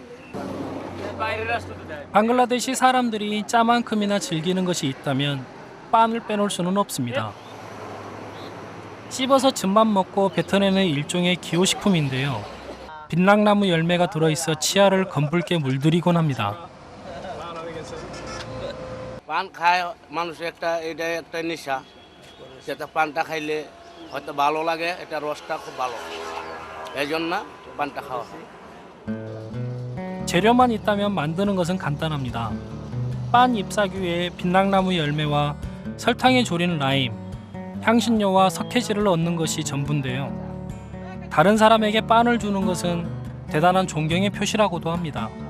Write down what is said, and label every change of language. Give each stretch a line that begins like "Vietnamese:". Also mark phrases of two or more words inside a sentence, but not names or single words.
Korean: 방글라데시 사람들이 짜만큼이나 즐기는 것이 있다면 빤을 빼놓을 수는 없습니다. 씹어서 즙만 먹고 뱉어내는 일종의 기호식품인데요. 빛락나무 열매가 들어있어 치아를 검붉게 물들이곤 합니다.
Bangla: পান খায় মানুষ এটা এটা একটা নেশা যেটা পানটা খাইলে হয়তো ভালো লাগে এটা রসটা খুব ভালো এই জন্য পানটা খাওয়া হয়.
Korean: 재료만 있다면 만드는 것은 간단합니다. 빤 잎사귀에 빛락나무 열매와 설탕에 졸인 라임, 향신료와 석회질을 얻는 것이 전부인데요. 다른 사람에게 빤을 주는 것은 대단한 존경의 표시라고도 합니다.